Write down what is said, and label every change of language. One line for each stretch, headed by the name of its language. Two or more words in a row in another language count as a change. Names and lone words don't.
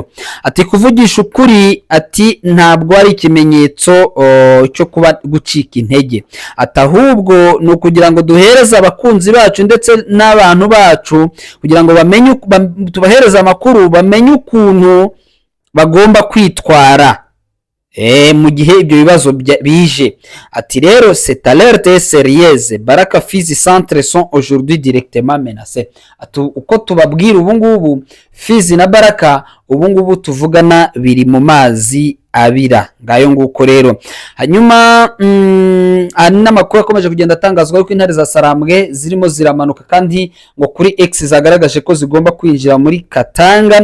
Kinyarwanda: Ati kuvugisha ukuri, ati ntabwo ari ikimenyetso cyo kuba gucika intege, ati ahubwo ni ukugira ngo duhereze abakunzi bacu ndetse n'abantu bacu kugira ngo bamenye, tubahereze amakuru bamenye ukuntu bagomba kwitwara mu gihe ibyo bibazo bije. Ati rero
French: cette alerte est sérieuse, Baraka Fizi centre sont aujourd'hui directement menacés.
Kinyarwanda: Ati uko tubabwira ubu ngubu Fizi na Baraka ubu ngubu tuvugana biri mu mazi abira. Ngayo nguko rero. Hanyuma n'amakuru akomeje kugenda atangazwa yuko intare za Sarambwe zirimo ziramanuka kandi ngo kuri X zagaragaje ko zigomba kwinjira muri Katanga.